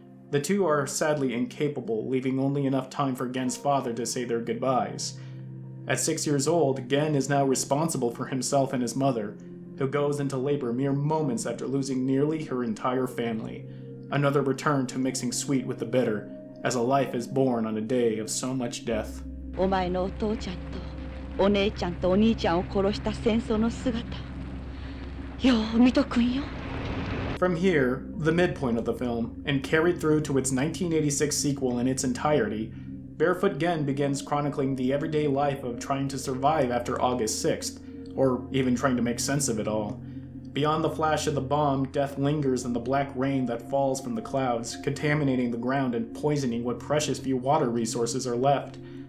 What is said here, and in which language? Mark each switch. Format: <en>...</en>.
<en>The two are sadly incapable, leaving only enough time for Gen's father to say their goodbyes. At 6 years old, Gen is now responsible for himself and his mother, who goes into labor mere moments after losing nearly her entire family. Another return to mixing sweet with the bitter, as a life is born on a day of so much death.</en> <ja>お前のお父ちゃんとお姉ちゃんとお兄ちゃんを殺した戦争の姿、よう見とくんよ。</ja> <en>From here, the midpoint of the film, and carried through to its 1986 sequel in its entirety, Barefoot Gen begins chronicling the everyday life of trying to survive after August 6th, or even trying to make sense of it all. Beyond the flash of the bomb, death lingers in the black rain that falls from the clouds, contaminating the ground and poisoning what precious few water resources are left.</en>